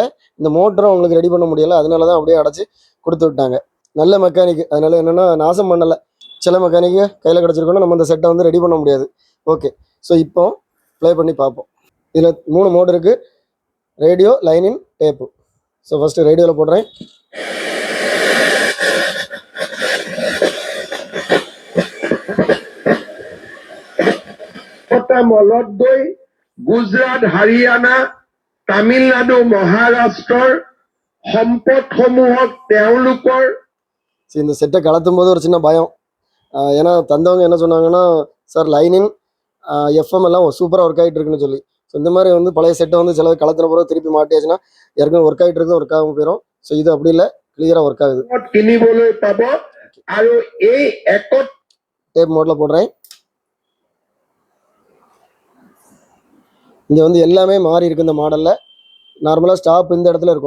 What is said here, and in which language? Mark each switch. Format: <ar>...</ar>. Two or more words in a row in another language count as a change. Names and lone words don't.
<ta>இந்த மோட்டரும் அவங்களுக்கு ரெடி பண்ண முடியலை. அதனால தான் அப்படியே அடைச்சி கொடுத்து விட்டாங்க. நல்ல மெக்கானிக், அதனால என்னென்னா நாசம் பண்ணலை. சில மெக்கானிக்கு கையில் கிடச்சிருக்கோன்னா நம்ம இந்த செட்டை வந்து ரெடி பண்ண முடியாது.</ta> <en>okay, so</en> <ta>இப்போ ப்ளே பண்ணி பார்ப்போம். இதில் 3 மோடு இருக்குது: ரேடியோ, லைனின், டேப்பு.</ta> <en>so first</en> <ta>ரேடியோவில் போடுறேன்.</ta> <as>মলতগৈ গুজৰাট, হাৰিয়ানা, তামিলনাডু, মহাৰাষ্ট্ৰৰ সম্পদসমূহক তেওঁলোকৰ</as> <ta>இந்த செட்டை கலத்தும் போது ஒரு சின்ன பயம். ஏன்னா தந்தவங்க என்ன சொன்னாங்கன்னா, சார்</ta> <en>line-in FM</en> <ta>எல்லாம் சூப்பராக ஒர்க் ஆகிட்டு இருக்குன்னு சொல்லி. ஸோ இந்த மாதிரி வந்து பழைய செட்டை வந்து சில கலத்துன பிறகு திருப்பி மாட்டியாச்சுன்னா ஏற்கனவே ஒர்க் ஆகிட்டு இருக்குது, ஒர்க் ஆகாமல் போயிடும். ஸோ இது அப்படி இல்லை, கிளியராக ஒர்க் ஆகுது.</ta> <as>কিনিবলৈ পাব আৰু এই একত</as> <en>tape mode</en> <ta>போடுறேன். இங்கே வந்து எல்லாமே மாறி இருக்கு. இந்த மாடலில்</ta> <en>normally stop</en> <ta>இந்த இடத்துல இருக்கும்.</ta>